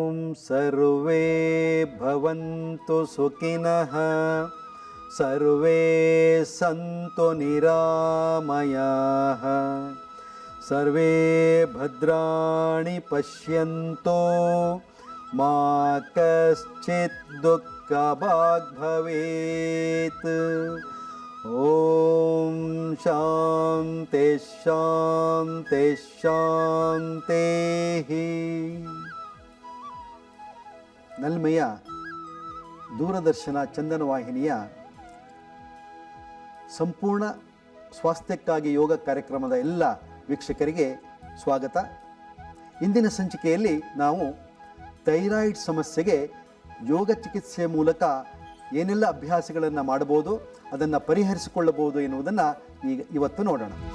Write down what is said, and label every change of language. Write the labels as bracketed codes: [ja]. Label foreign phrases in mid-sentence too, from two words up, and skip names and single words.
[sa] ಸರ್ವೇ ಭವಂತು ಸುಖಿನಃ ಸರ್ವೇ ಸಂತು ನಿರಾಮಯಾಃ ಸರ್ವೇ ಭದ್ರಾಣಿ ಪಶ್ಯಂತು ಮಾ ಕಶ್ಚಿತ್ ದುಃಖಭಾಗ್ ಭವೇತ್. ಓಂ ಶಾಂತಿ ಶಾಂತಿ ಶಾಂತಿ. [kn] ನಲ್ಮೆಯ ದೂರದರ್ಶನ ಚಂದನ ವಾಹಿನಿಯ ಸಂಪೂರ್ಣ ಸ್ವಾಸ್ಥ್ಯಕ್ಕಾಗಿ ಯೋಗ ಕಾರ್ಯಕ್ರಮದ ಎಲ್ಲ ವೀಕ್ಷಕರಿಗೆ ಸ್ವಾಗತ. ಇಂದಿನ ಸಂಚಿಕೆಯಲ್ಲಿ ನಾವು ಥೈರಾಯ್ಡ್ ಸಮಸ್ಯೆಗೆ ಯೋಗ ಚಿಕಿತ್ಸೆ ಮೂಲಕ ಏನೆಲ್ಲ ಅಭ್ಯಾಸಗಳನ್ನು ಮಾಡಬಹುದು, ಅದನ್ನು ಪರಿಹರಿಸಿಕೊಳ್ಳಬಹುದು ಎನ್ನುವುದನ್ನು ಇವತ್ತು ನೋಡೋಣ.